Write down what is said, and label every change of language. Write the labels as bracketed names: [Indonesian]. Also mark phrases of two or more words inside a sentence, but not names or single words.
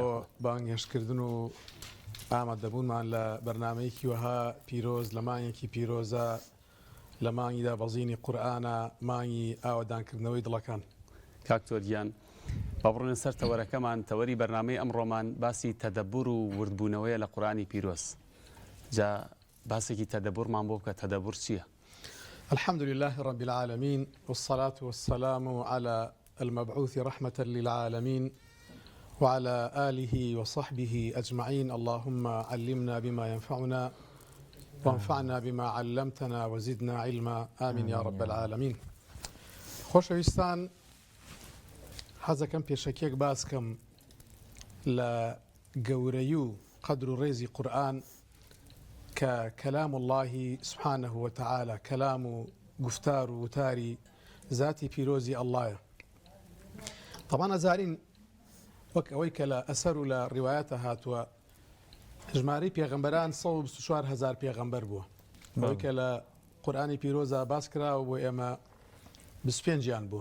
[Central Kurdish] بۆ بانگهێشتکردن و ئامادەبوونمان لە بەرنمەیەکی وەها پیرۆز لە مانگێکی پیرۆزە لە مانگیدا بەزینی قورئانە مانگی ئاوەدانکردنەوەی دڵەکان. کاکتۆریان بەڕۆنە سەر تەوەرەکەمان تەوەری بەرنامەی ئەمڕۆمان باسی تەدەبور و وردبوونەوەیە لە قورئانی پیرۆز. جا باسێکی تەدەبورمان بۆ بکە تەدەبور چییە؟ [Arabic] الحمد لله رب العالمين والصلاة والسلام على المبعوث رحمة للعالمين وعلى آله وصحبه أجمعين. اللهم علمنا بما ينفعنا وانفعنا بما علمتنا وزدنا علما آمين يا رب العالمين. [Central Kurdish] خۆشەویستان حەزەکەم پێشەکێک باسکەم لە گەورەی و قەدر و ڕێزی قورئان کە [Arabic] کەلام الله سبحانه وتعالى [Central Kurdish] کەلام و گفتار و وتاری ذاتی پیرۆزی ئەڵڵایە. طبعا ئەزارین وەک ئەوەی کە لە ئەسەر و لە ڕیوایەتە هاتووە ژمارەی پێغەمبەران 124,000 پێغەمبەر بووە. ئەوەی کە لە قورئانی پیرۆزە باس کراوە بۆ ئێمە 25 بووە.